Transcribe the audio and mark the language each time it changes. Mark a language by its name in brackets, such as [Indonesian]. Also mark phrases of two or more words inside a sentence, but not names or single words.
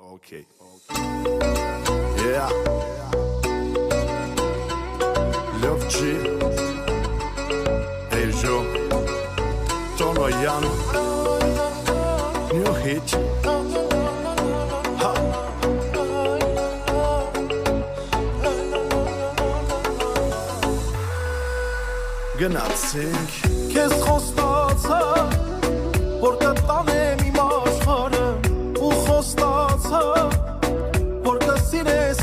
[English] Okay. Yeah. Love G. Hey Joe. Tono Yano. New hit. Ha. [Armenian] Գնացինք Քեզ խոստացա որ կտանեմ իմ աշխարհը ու խոստացա որ կսիրես